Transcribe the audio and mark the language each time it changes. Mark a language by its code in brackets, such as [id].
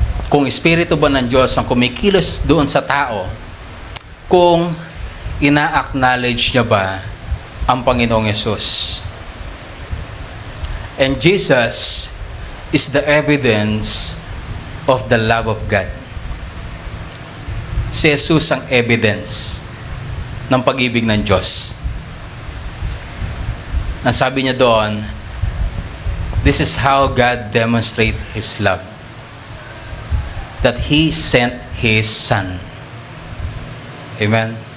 [tl] Kung espiritu ba ng Diyos ang kumikilos doon sa tao, kung ina-acknowledge niya ba ang Panginoong Hesus. [en] And Jesus is the evidence of the love of God. [tl] Si Jesus ang evidence ng pag-ibig ng Diyos. Ang sabi niya doon, [en] this is how God demonstrates His love. That He sent His Son. Amen.